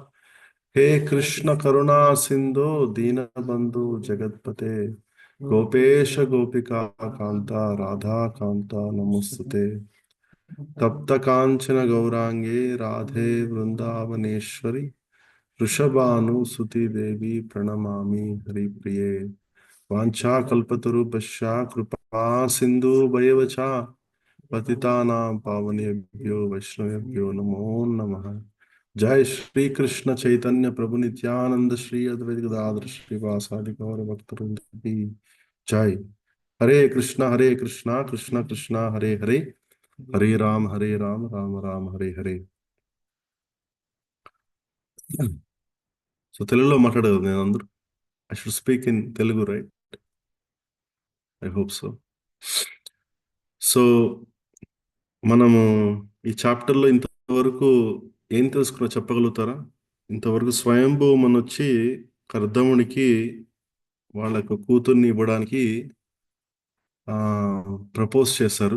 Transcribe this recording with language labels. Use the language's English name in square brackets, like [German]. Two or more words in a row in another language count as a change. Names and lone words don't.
[Sanskrit] हे कृष्ण करुणा सिन्धु दीन बन्धु जगत्पते गोपेश गोपिका कान्त राधा कान्त नमोस्तुते तप्त काञ्चन गौराङ्गि राधे वृन्दावनेश्वरि वृषभानु सुते देवि प्रणमामि हरि प्रिये वाञ्छा कल्पतरुभ्यश्च कृपा सिन्धु भ्यएवच पतितानां पावनेभ्यो वैष्णवेभ्यो नमो नमः. जय श्री कृष्ण चैतन्य प्रभु नित्यानन्द श्री अद्वैत गदाधर श्री वासादि गौर भक्तवृन्द [Hindi] की जय. [Sanskrit] हरे कृष्ण कृष्ण कृष्ण हरे हरे हरे राम राम राम हरे हरे. [Telugu] So Telugulo మాట్లాడగలరు నేను అందరూ. [English] I should speak in Telugu, right? I hope so. [Telugu] So మనము ఈ చాప్టర్లో ఇంతవరకు ఏం తెలుసుకున్నా చెప్పగలుగుతారా? ఇంతవరకు స్వయంభూ మనొచ్చి కర్దమునికి వాళ్ళకు కూతుర్ని ఇవ్వడానికి ప్రపోజ్ చేశారు.